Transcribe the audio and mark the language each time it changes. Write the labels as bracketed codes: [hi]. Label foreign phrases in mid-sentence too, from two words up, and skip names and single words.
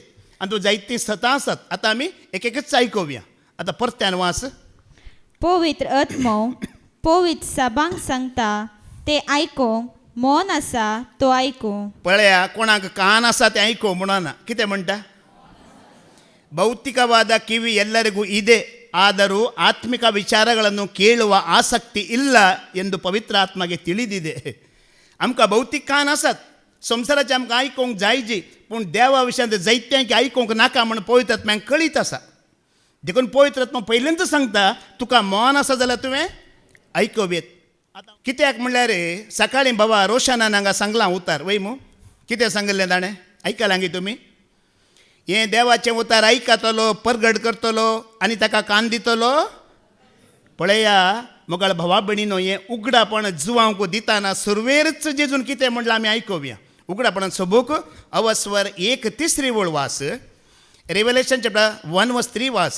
[kok] आनी तूं जायतीं सतां आसात. आतां आमी एक एकच आयकुया. आतां परत्यान वाच. पवित्र आत्मो पवित्र सभांक सांगता ते आयकूंक मौन आसा तो आयकूं. पळया, कोणाक कान आसा ते आयको म्हणना. कितें म्हणटा? [kn] ಭೌತಿಕವಾದ ಕಿವಿ ಎಲ್ಲರಿಗೂ ಇದೆ, ಆದರೂ ಆತ್ಮಿಕ ವಿಚಾರಗಳನ್ನು ಕೇಳುವ ಆಸಕ್ತಿ ಇಲ್ಲ ಎಂದು ಪವಿತ್ರಾತ್ಮಗೆ ತಿಳಿದಿದೆ. [kok] आमकां भौतीक कान आसात, संवसाराचें आमकां आयकोंक जायची, पूण देवा विशयांत जायत्यांक आयकोंक नाका म्हूण पवित्रात्म्यांक कळीत आसा. देखून पवित्रात्मा पयलींच सांगता तुका मौन आसा जाल्यार तुवें आयकोवेत. कित्याक म्हणल्यार सकाळी बाबा रोशनान हांगा सांगलां उतार वय मू कितें सांगलें ताणें आयकलां गी तुमी हे देवाचें उतार आयकतलो परगट करतलो आनी ताका कान दितलो पळया मोगाळ भावा भयणीनो हें उगडापण जुवांक दिताना सुरवेरच जेजून कितें म्हणलां आमी आयकुया उगडापणान सबूक अवस्वर 1:3 वळ वास रेवलेशन चॅप्टर 1:3 वास